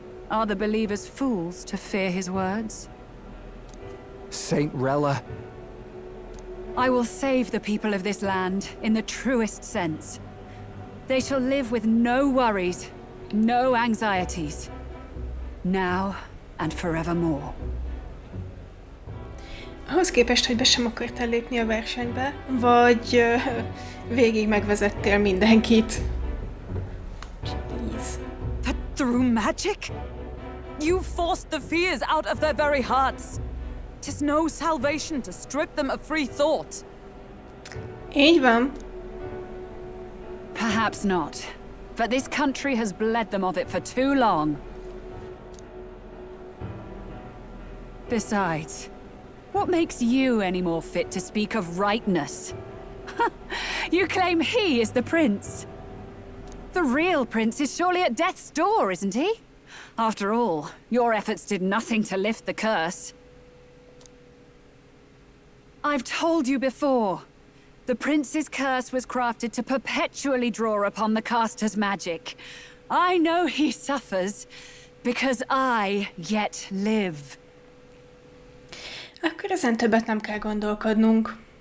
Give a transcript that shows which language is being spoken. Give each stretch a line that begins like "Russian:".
English: Are the believers fools to fear his words? Saint Rella. I will save the people of this land in the truest sense. They shall live with no worries, no anxieties. Now and forevermore.
Hungarian: Ahhoz képest, hogy be sem akartál lépni a versenybe, vagy végig megvezettél mindenkit.
English: Jeez. That through magic? You forced the fears out of their very hearts. 'Tis no salvation to strip them of free thought.
Hungarian: Így van.
English: Perhaps not. But this country has bled them of it for too long. Besides, what makes you any more fit to speak of rightness? You claim he is the prince. The real prince is surely at death's door, isn't he? After all, your efforts did nothing to lift the curse. I've told you before. The prince's curse was crafted to perpetually draw upon the caster's magic. I know he suffers, because I yet live.
Hungarian: Akkor ezen többet nem kell gondolkodnunk.